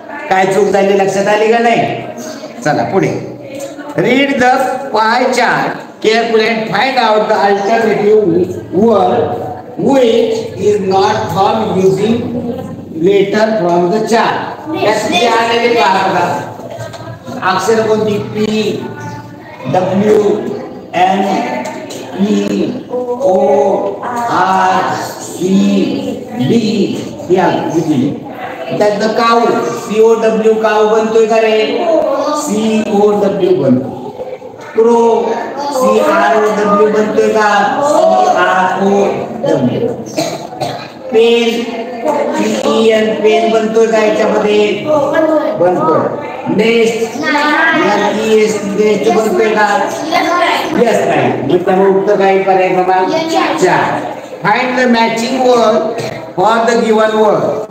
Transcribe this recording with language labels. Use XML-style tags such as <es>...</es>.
<mr>काय चूक झाली लक्षात आली का नाही? चला पुढे.</mr> <en>Read the pie chart carefully and find out the alternative word which is not found using letter from the chart.</en> <mr>याचे आलेले पहा. अक्षर कोणती? P W N E O R C D या किती त्यात काऊ C O W काऊ बनतोय का रे? C O W बनतो. Crow C R O W बनतोय का? C R O W. Pen P E N pen बनतोय का याच्यामध्ये? बनतोय. Nest N E S T nest बनतोय का? Yes नाही. मग त्यामुळे उत्तर काय पर्याय क्रमांक 4.</mr> <en>Find the matching word for the given word.</en>